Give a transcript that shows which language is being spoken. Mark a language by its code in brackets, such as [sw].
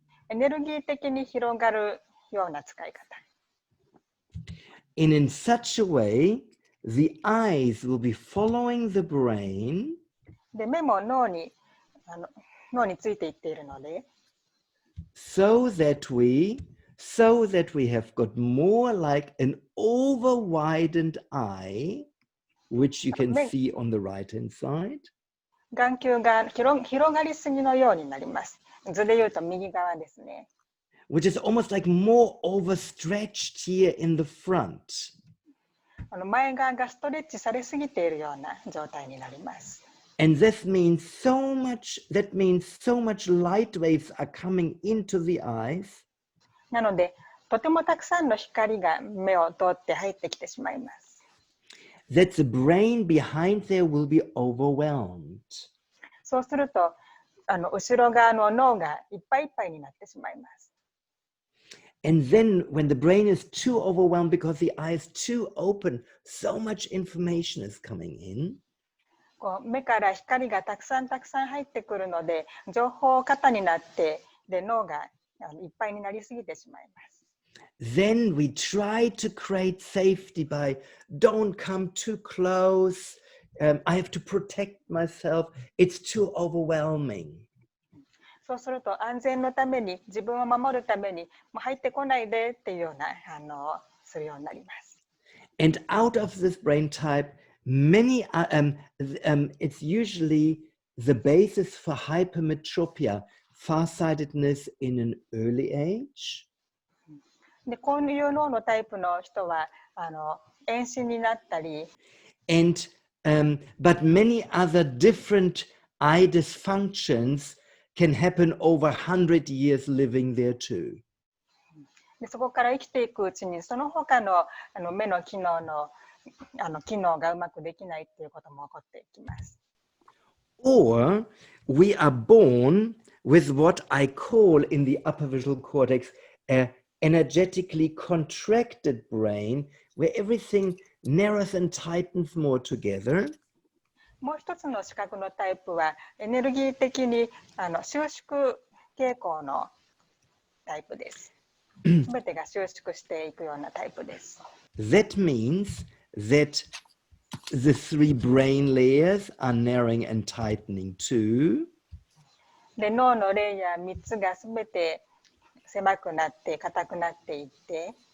[ja] エネルギー的に広がるような使い方。 [en] And in such a way, the eyes will be following the brain. [ja] で、目も脳についていっているので。 [en] So that we so that we have got more like an over-widened eye, which you can see on the right-hand side. [ja] 眼球が広がりすぎのようになります。図で言うと右側ですね。 [en] Which is almost like more overstretched here in the front. [ja] 前側がストレッチされすぎているような状態になります。 [en] And that means so much light waves are coming into the eyes. [ja] なので、とてもたくさんの光が目を通って入ってきてしまいます。 [en] That the brain behind there will be overwhelmed. [ja] そうすると、後ろ側の脳がいっぱいいっぱいになってしまいます。 [en] And then when the brain is too overwhelmed because the eye is too open, so much information is coming in. [ja] 目から光がたくさん入ってくるので、情報過多になって、で脳がいっぱいになりすぎてしまいます。 [en] Then we try to create safety by don't come too close. I have to protect myself. It's too overwhelming. [ja] そうすると安全のために自分を守るためにもう入ってこないでっていうようなするようになります。 [en] And out of this brain type, many it's usually the basis for hypermetropia, farsightedness in an early age. [ja] でこういう脳のタイプの人は遠視になったり、 [en] and but many other different eye dysfunctions can happen over 100 years living there too. [ja] でそこから生きていくうちにその他の目の機能の機能がうまくできないっていうことも起こっていきます。 [en] Or we are born with what I call in the upper visual cortex a energetically contracted brain where everything narrows and tightens more together. [ja] もう一つの視覚のタイプはエネルギー的に収縮傾向のタイプです。すべてが収縮していくようなタイプです。 [en] That means that the three brain layers are narrowing and tightening too. [ja] で脳のレイヤー3つがすべて狭くなって硬くなっていって。